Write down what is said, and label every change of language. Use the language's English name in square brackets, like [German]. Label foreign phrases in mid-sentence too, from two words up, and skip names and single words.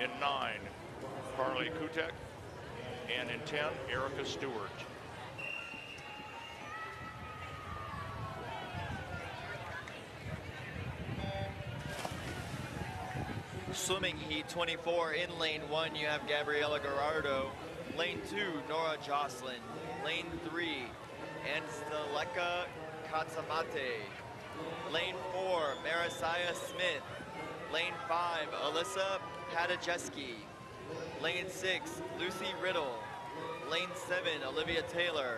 [English] In 9, Carly Kutek. And in 10, Erica Stewart. Swimming heat 24 in lane 1, you have Gabriela Gerardo. Lane 2, Nora Jocelyn. Lane 3, Ansteleka Katsamate. Lane 4, Marisiah Smith. Lane 5, Alyssa Padajeski. Lane 6, Lucy Riddle. Lane 7, Olivia Taylor.